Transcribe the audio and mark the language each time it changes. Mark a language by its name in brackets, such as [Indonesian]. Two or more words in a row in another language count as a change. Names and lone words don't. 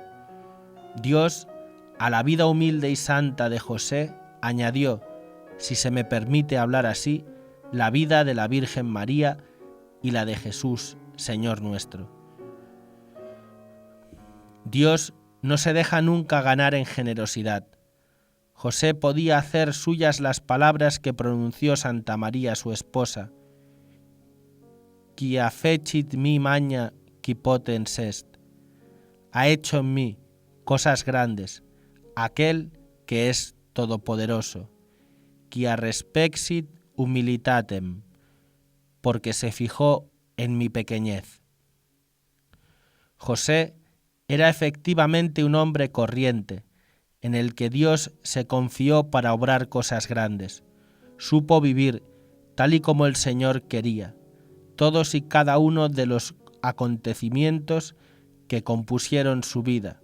[Spanish] Dios, a la vida humilde y santa de José, añadió, si se me permite hablar así, la vida de la Virgen María y la de Jesús, Señor nuestro. Dios no se deja nunca ganar en generosidad. José podía hacer suyas las palabras que pronunció Santa María, su esposa. [Latin] Quia fecit mi magna qui potens est. [Spanish] Ha hecho en mí cosas grandes, aquel que es todopoderoso. [Latin] Quia respexit humilitatem, [Spanish] porque se fijó en mi pequeñez. José era efectivamente un hombre corriente, en el que Dios se confió para obrar cosas grandes. Supo vivir tal y como el Señor quería, todos y cada uno de los acontecimientos que compusieron su vida.